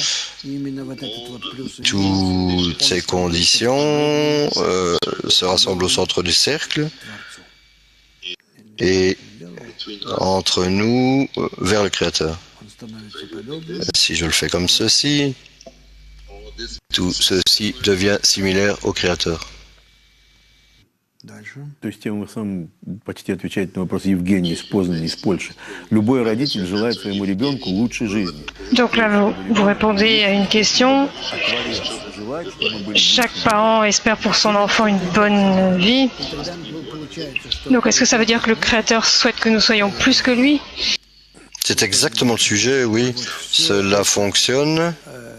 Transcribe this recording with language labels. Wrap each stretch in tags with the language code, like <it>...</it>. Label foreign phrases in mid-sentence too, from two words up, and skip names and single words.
<fr>Toutes ces conditions se rassemblent au centre du cercle et entre nous vers le Créateur. Si je le fais comme ceci, tout ceci devient similaire au Créateur.</fr> <ru>То есть тем самым почти отвечает на вопрос Евгений из Познани, из Польши. Любой родитель желает своему ребенку лучшей жизни.</ru> <fr>Donc là, vous répondez à une question. Chaque parent espère pour son enfant une bonne vie. Donc est-ce que ça veut dire que le Créateur souhaite que nous soyons plus que lui? C'est exactement le sujet, oui.</fr>